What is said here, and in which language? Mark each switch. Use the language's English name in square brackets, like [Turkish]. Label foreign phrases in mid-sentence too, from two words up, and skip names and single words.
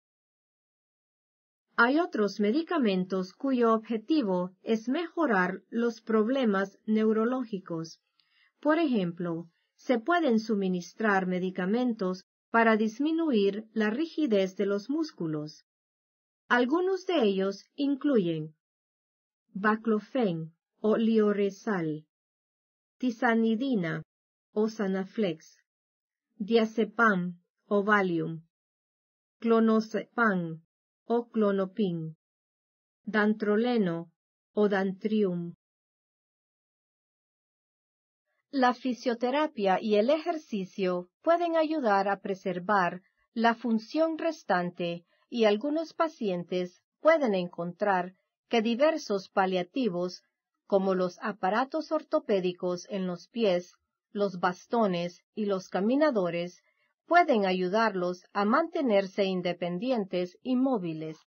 [Spanish] Hay otros medicamentos cuyo objetivo es mejorar los problemas neurológicos. Por ejemplo, se pueden suministrar medicamentos para disminuir la rigidez de los músculos. Algunos de ellos incluyen baclofen o lioresal, tizanidina o Sanaflex, diazepam o Valium, clonazepam o Clonopin, dantroleno o Dantrium. La fisioterapia y el ejercicio pueden ayudar a preservar la función restante y algunos pacientes pueden encontrar que diversos paliativos, como los aparatos ortopédicos en los pies, los bastones y los caminadores, pueden ayudarlos a mantenerse independientes y móviles.